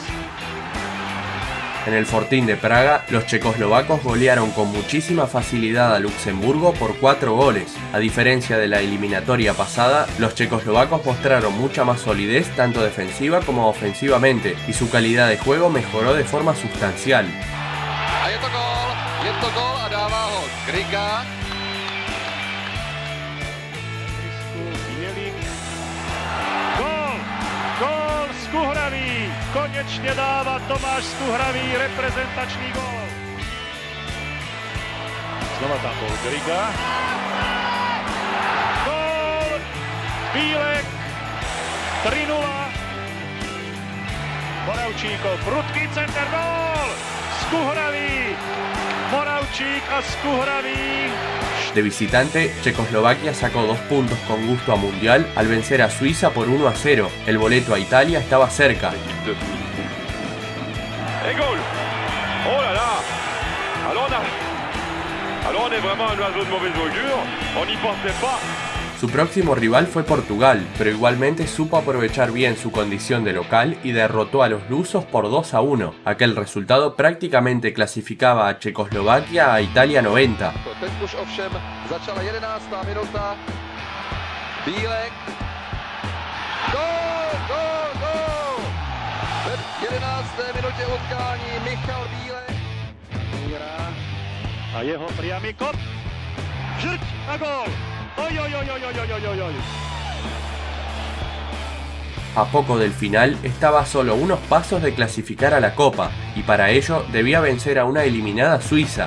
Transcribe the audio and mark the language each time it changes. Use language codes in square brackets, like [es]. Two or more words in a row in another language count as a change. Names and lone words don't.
[es] En el Fortín de Praga, los checoslovacos golearon con muchísima facilidad a Luxemburgo por 4 goles. A diferencia de la eliminatoria pasada, los checoslovacos mostraron mucha más solidez tanto defensiva como ofensivamente y su calidad de juego mejoró de forma sustancial. [cs] A je to gól a dává ho Griga. Gól Skuhravý. [sk] Konečne dáva Tomáš Skuhravý reprezentačný gól. Znova tam bol Griga. Gól! Bílek. 3-0. Moravčíkov. Prudký center. Gól! Skuhravý. Moravčík a Skuhravý. [es] De visitante, Checoslovaquia sacó 2 puntos con gusto a Mundial al vencer a Suiza por 1-0. El boleto a Italia estaba cerca. [fr] Et goal! Oh là là! Alors on est vraiment un oiseau de mauvaise augure. On n'y pensait pas. [es] Su próximo rival fue Portugal, pero igualmente supo aprovechar bien su condición de local y derrotó a los lusos por 2-1. Aquel resultado prácticamente clasificaba a Checoslovaquia a Italia 90. [cs] Teď už ovšem začala 11. minuta. Bílek. Gól! V 11. minutě utkání Michal Bílek. [sk] A jeho priamy kop. Žrť a gól! Oj. [es] A poco del final estaba solo unos pasos de clasificar a la Copa y para ello debía vencer a una eliminada Suiza.